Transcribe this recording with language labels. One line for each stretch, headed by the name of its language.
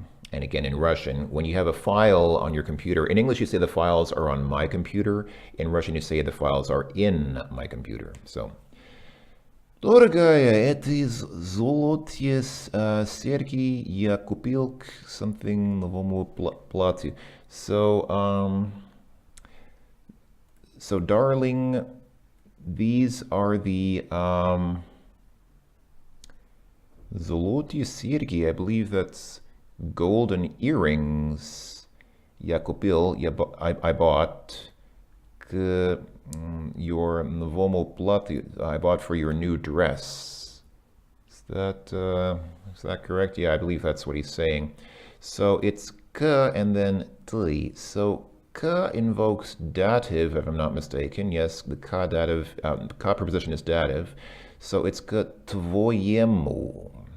English: And again, in Russian, when you have a file on your computer, in English you say the files are on my computer. In Russian you say the files are in my computer.
Russian: So, дорогая, это золотые серьги я купил к something новому платью.
English: So darling, these are the
Russian: золотые серьги.
English: I believe that's golden earrings.
Russian: Я купил,
English: I bought к your
Russian: новому платью.
English: I bought for your new dress. Is that correct? Yeah, I believe that's what he's saying. So it's к and then ты. So к invokes dative, if I'm not mistaken. Yes, the к dative, к preposition is dative. So it's к твоему.